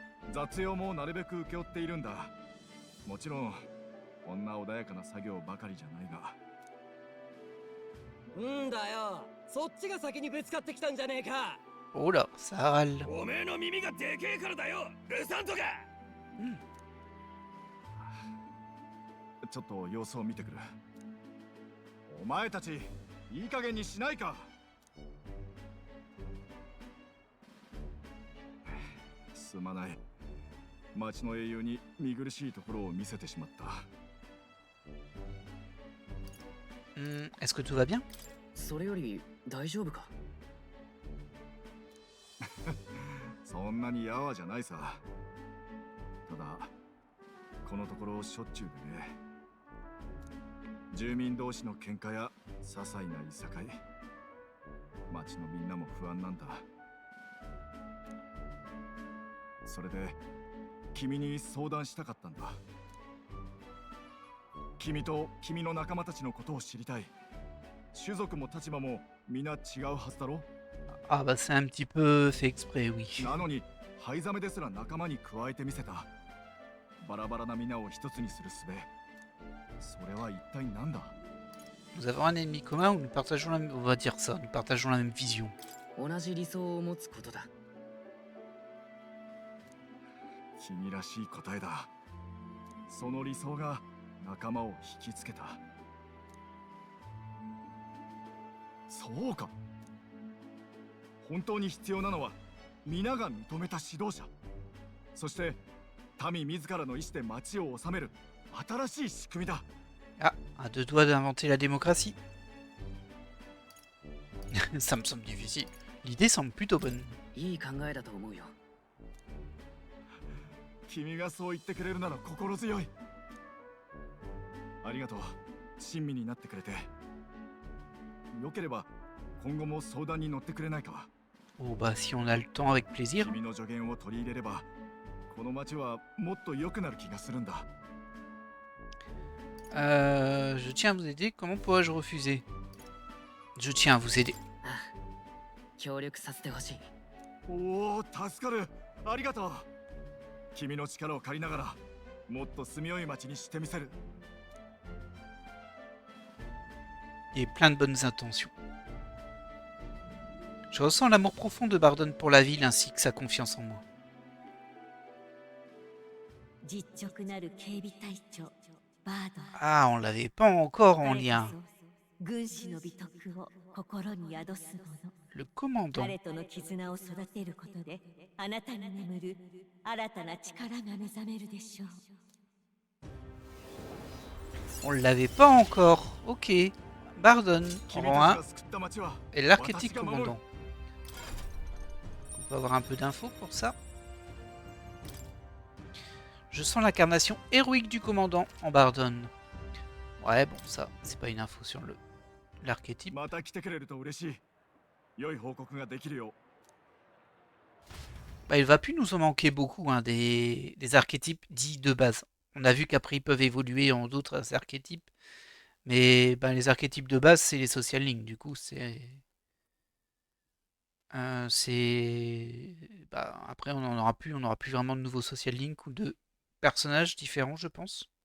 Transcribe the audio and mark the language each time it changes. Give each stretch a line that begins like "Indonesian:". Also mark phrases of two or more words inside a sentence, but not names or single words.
Japanese: 雑用もなるべく請け負っているんだ。もちろんこんな穏やかな作業ばかりじゃないが。んだよ、そっちが先にぶつかってきたんじゃねえか。
French: Oh là, ça râle.
Japanese: おめえの耳がでけえからだよ、ルサントが。ちょっと様子を見てくる。お前たちいい加減にしないか。すまない。町の英雄に見苦しいところを見せてしまった。
French: Est-ce que tout va bien?
Japanese: それより大丈夫か。そんなにやわじゃないさ。ただこのところしょっちゅうでね。住民同士の喧嘩や些細ないさかい、町のみんなも不安なんだ。それで君に相談したかったんだ。君と君の仲間たちのことを知りたい。種族も立場も皆違うはずだろ。
French: Ah bah c'est un petit peu fait exprès, oui.
Japanese: なのに灰ザメですら仲間に加えてみせた。バラバラな皆を一つにする術。それは一体何だ。
French: Nous avons un ennemi commun où nous partageons la même... On va dire ça, nous partageons la même vision.
Japanese: 同じ理想を持つことだ。君らしい答えだ。その理想が仲間を引きつけた。そうか。本当に必要なのは皆が認めた指導者、そして民自らの意志で町を治める新しい仕組みだ。
French: Ah, à deux doigts d'inventer la démocratie. Ça me semble difficile. L'idée semble plutôt bonne.
Japanese: いい考えだと思うよ。君がそう言ってくれるなら心強い。ありがとう。親身になってくれて。よければ今後も相談に乗ってくれないか。
French: Oh bah si on a le temps, avec plaisir.
Japanese: 君の助言を取り入れればこの町はもっと良くなる気がするんだ。
French: Je tiens à vous aider, comment pourrais-je refuser? Je tiens à vous aider.
Japanese: ああ、協力させてほしい。おお、助かる。ありがとう。君の力を借りながらもっと住みよい町にしてみせる。
French: Et plein de bonnes intentions. Je ressens l'amour profond de Bardon pour la ville ainsi que sa confiance en moi.
Japanese: 実直なる警備隊長バードン。
French: Ah, on l'avait pas encore en
Japanese: 彼こ
French: lien.
Japanese: そ軍師の美徳を心に宿す者。
French: Le commandant.
Japanese: 彼との絆を育てることであなたに眠る新たな力が目覚めるでしょう。
French: On l'avait pas encore. Ok. Bardon,
Japanese: 君
French: rang
Japanese: た
French: 1.
Japanese: ちが救った町は
French: Et l'archétype commandant. On peut avoir un peu d'infos pour ça. Je sens l'incarnation héroïque du commandant en Bardon. Ouais, bon, ça, c'est pas une info sur l'archétype.
Japanese: また来てくれると嬉しい。良い報告ができるよ。
French: Bah, il va plus nous en manquer beaucoup, hein, des archétypes dits de base. On a vu qu'après, ils peuvent évoluer en d'autres archétypes. Mais bah, les archétypes de base, c'est les
English: social links.
French: Du coup, c'est... Bah, après, on n'aura plus vraiment de nouveaux
English: social links
French: ou de personnages différents, je pense.